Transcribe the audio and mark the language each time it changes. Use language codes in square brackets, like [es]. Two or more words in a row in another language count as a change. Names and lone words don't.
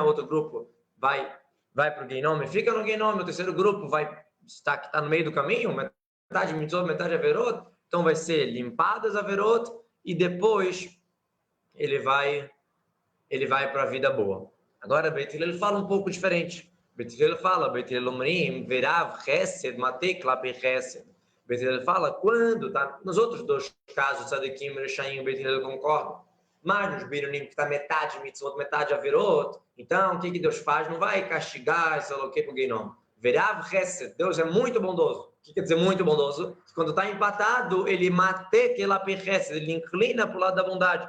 [pt] Outro grupo vai para o Guinom e fica no Guinom. O terceiro grupo está no meio do caminho, metade mitzvot, metade averot. Então vai ser limpadas averot e depois ele vai para a vida boa. Agora, Beit Hillel fala um pouco diferente. [he] בית הלל fala, בית הלל אומרים, ורב חסד, מטה כלפי חסד. [pt] Beit Hillel fala, quando, tá? Nos outros 2 casos, Tzadikim e Rechaim, Beit Hillel concorda. Mas nos Binonim, que está metade mitzvot, metade averot, então, o que Deus faz? Não vai castigar esse aloquei para o Geinom. [he] ורב חסד, [pt] Deus é muito bondoso. O que quer dizer muito bondoso? Quando está empatado, ele mate que lá ele inclina para o lado da bondade.